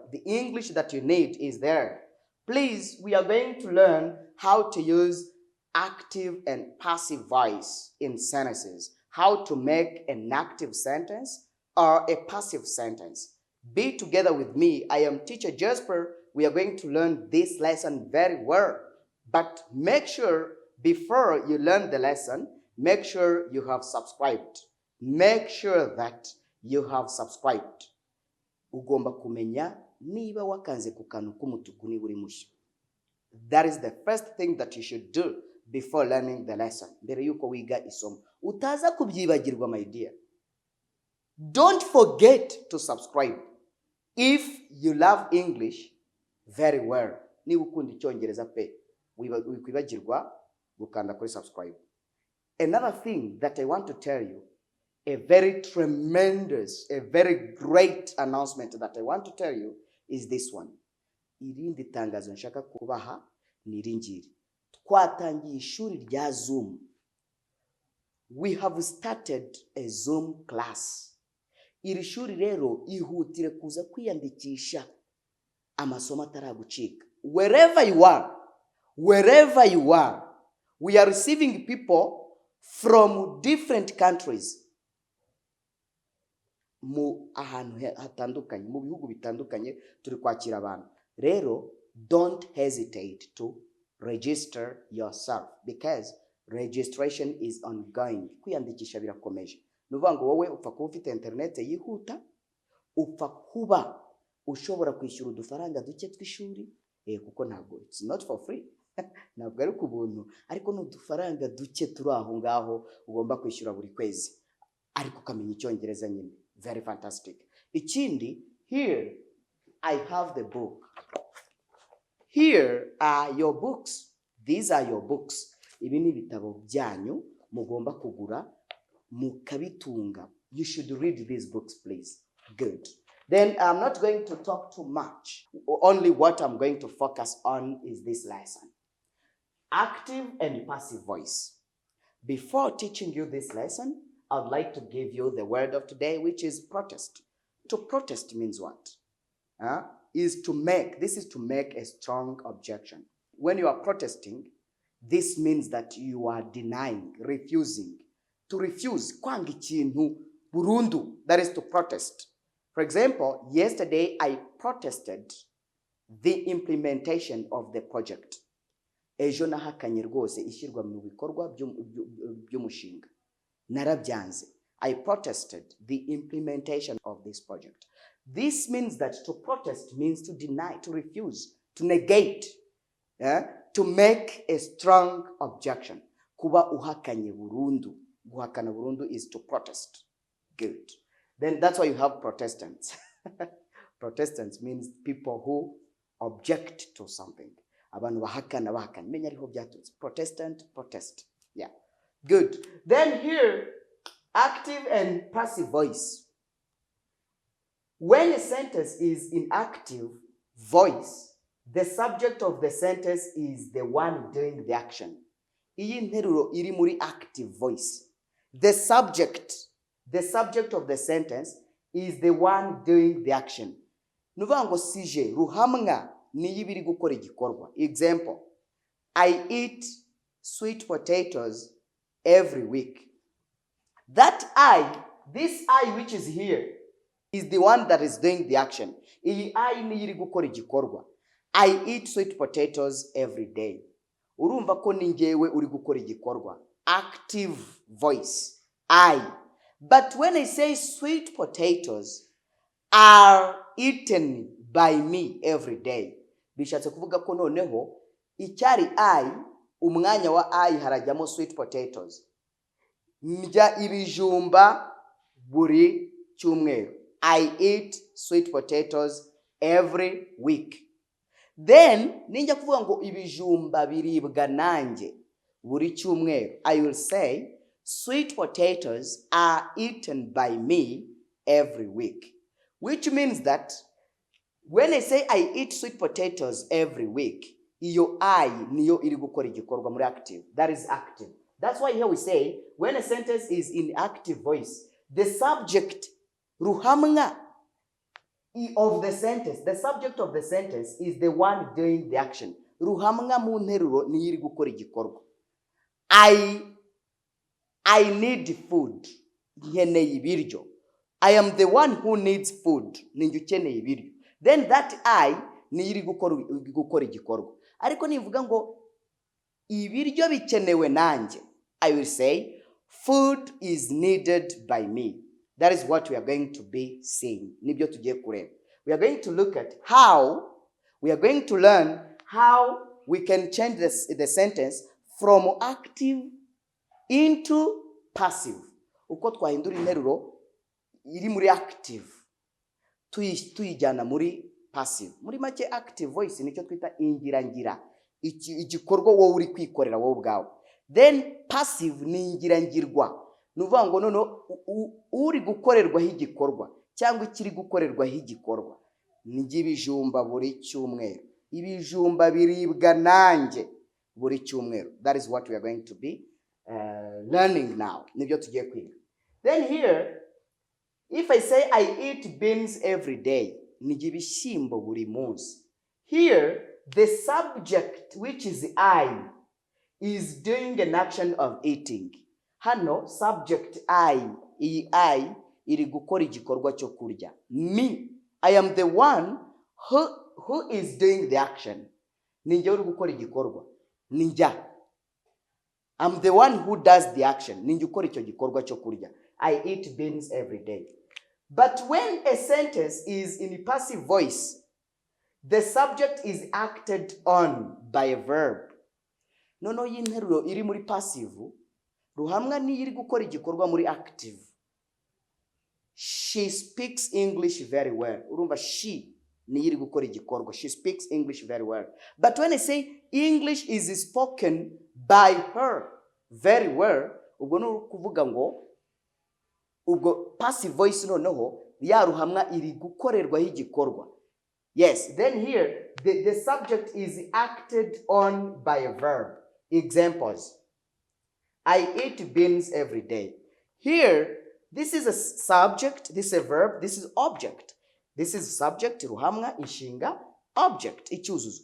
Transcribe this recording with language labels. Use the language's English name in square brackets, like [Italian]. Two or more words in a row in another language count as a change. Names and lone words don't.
[English] The English that you need is there. Please, we are going to learn how to use active and passive voice in sentences, how to make an active sentence or a passive sentence. Be together with me. I am teacher Jasper. We are going to learn this lesson very well. But make sure before you learn the lesson, make sure you have subscribed. Make sure that you have subscribed. [Kinyarwanda] Ugomba kumenya niba wakanze ku kantu k'umutuku niba uri mushya. [English] That is the first thing that you should do before learning the lesson. [Kinyarwanda] Mbere yuko wiga isomo. Utaza kubyibagirwa, [English] my dear. Don't forget to subscribe. If you love English very well, [Kinyarwanda] niba ukunda Icyongereza pe, wikwibagirwa gukanda kuri subscribe. [English] Another thing that I want to tell you, a very tremendous, a very great announcement that I want to tell you is this one. [Kinyarwanda] Irindi tangazo nshaka kubaha ni ringiri. Twatangiye ishuri rya Zoom. [English] We have started a Zoom class. [Kinyarwanda] Iri shuri rero ihutire kuza kwiyandikisha amasomo ataragucika. [English] Wherever you are, we are receiving people from different countries. [Kinyarwanda] Mu ahantu hatandukanye, mu bihugu bitandukanye turi kwakira abantu. Rero, [English] don't hesitate to register yourself because registration is ongoing. [Kinyarwanda] Kwiyandikisha birakomeje. Nuvuga ngo wowe upfa kuba ufite internet yihuta, upfa kuba ushobora kwishyura udufaranga duke tw'ishuri, kuko ntabwo [English] it's not for free. [Kinyarwanda] Ntabwo ari ku buntu, ariko n'udufaranga duke turi aho ngaho ugomba kwishyura buri kwezi. Ariko ukamenya Icyongereza nyine. [English] Very fantastic. Ikindi, here I have the book. Here are your books. These are your books. [Kinyarwanda] Ibi ni ibitabo byanyu mugomba kugura mukabitunga. [English] You should read these books, please. Good. Then I'm not going to talk too much. Only what I'm going to focus on is this lesson. Active and passive voice. Before teaching you this lesson, I'd like to give you the word of today, which is protest. To protest means what? This is to make a strong objection. When you are protesting, this means that you are denying, refusing. To refuse, [Kinyarwanda] kwanga ikintu burundu, [English] that is to protest. For example, yesterday I protested the implementation of the project. [Kinyarwanda] Ejo nahakanye rwose ishyirwa mu bikorwa by'umushinga. Narabyanze. [English] I protested the implementation of this project. This means that to protest means to deny, to refuse, to negate, to make a strong objection. [Kinyarwanda] Kuba uhakanye burundu. Guhakana burundu [English] is to protest. [Kinyarwanda] Good. [English] Then that's why you have Protestants. Protestants means people who object to something. [Kinyarwanda] Abantu bahakana. Menya ariho byaturutse. [English] Protestant, protest. Yeah. Good. Then here, active and passive voice. When a sentence is in active voice, the subject of the sentence is the one doing the action. [Kinyarwanda] Iyi nteruro iri muri [English] active voice. The subject of the sentence is the one doing the action. [Kinyarwanda] Nuvuga ngo sije ruhamwa niyo ibiri gukora igikorwa. [English] Example, I eat sweet potatoes every week. That this I which is here, is the one that is doing the action. Iyi I niyo iri gukora igikorwa. I eat sweet potatoes every day. [Kinyarwanda] Urumva ko ni njyewe uri gukora igikorwa. [English] Active voice, I. But when I say sweet potatoes are eaten by me every day, [Kinyarwanda] bishatse kuvuga ko noneho icyari I, umwanya wa I harajyamo [English] sweet potatoes. [Kinyarwanda] Ndya ibijumba buri cyumweru. [English] I eat sweet potatoes every week. [Kinyarwanda] Then ninjya kuvuga ngo ibijumba biribwa nanjye buri cyumweru, [English] I will say sweet potatoes are eaten by me every week. which means that when I say I eat sweet potatoes every week, [Kinyarwanda] iyo I niyo iri gukora igikorwa muri active. [English] That is active. That's why here we say, when a sentence is in active voice, the subject ruhamwa of the sentence, the subject of the sentence is the one doing the action. [Kinyarwanda] Ruhamwa mu nteruro niyo iri gukora igikorwa. [English] I need food. [Kinyarwanda] Nkeneye ibiryo. [English] I am the one who needs food. [Kinyarwanda] Ninjye ukeneye ibiryo. [English] Then that I [Kinyarwanda] niyo iri gukora igikorwa. Ariko nivuga ngo ibiryo bikenewe nanjye, [English] I will say food is needed by me. That is what we are going to be seeing. [Kinyarwanda] Nibyo tugiye kureba. [English] We are going to look at how, we are going to learn how we can change the sentence from active into passive. [Kinyarwanda] Uko twahindura interuro iri muri active tuyijyana muri passive. Muri make [English] active voice [Kinyarwanda] nicyo twita ingirangira, igikorwa wowe uri kwikorera wowe ubwawe. Then passive ni ingirangirwa, nuvuga ngo nono uri gukorerwaho igikorwa cyangwa ikiri gukorerwaho igikorwa. Nijye ibijumba buri cyumweru, ibijumba biribwa nanjye buri cyumweru. [English] That is what we are going to be learning now. [Kinyarwanda] Nibyo tugiye kwiga. [English] Then here, if I say I eat beans every day, [Kinyarwanda] nijye ibishyimbo buri munsi. [English] Here, the subject, which is I, is doing an action of eating. [Kinyarwanda] Hano, [English] subject I, [Kinyarwanda] iyi I, iri gukora igikorwa cyo kurya. [English] Me, I am the one who is doing the action. [Kinyarwanda] Ninjye uri gukora igikorwa. Ninjya. [English] I'm the one who does the action. [Kinyarwanda] Ninjye ukora icyo gikorwa cyo kurya. [English] I eat beans every day. But when a sentence is in a passive voice, the subject is acted on by a verb. [Kinyarwanda] Nono y'interuro iri muri passive, ruhamwa ni iri gukora igikorwa muri active. [English] She speaks English very well. [Kinyarwanda] Urumva she ni iri gukora igikorwa. [English] She speaks English very well. But when I say English is spoken by her very well, [Kinyarwanda] ubwo no kuvuga ngo ubwo [English] passive voice [Kinyarwanda] noneho ya ruhamwa iri gukorerwaho igikorwa. [English] Yes, then here the subject is acted on by a verb. Examples. I eat beans every day. Here, this is a subject, this is a verb, this is object. This is subject, [Kinyarwanda] ruhamwa, inshinga, [English] object, icyuzuzo.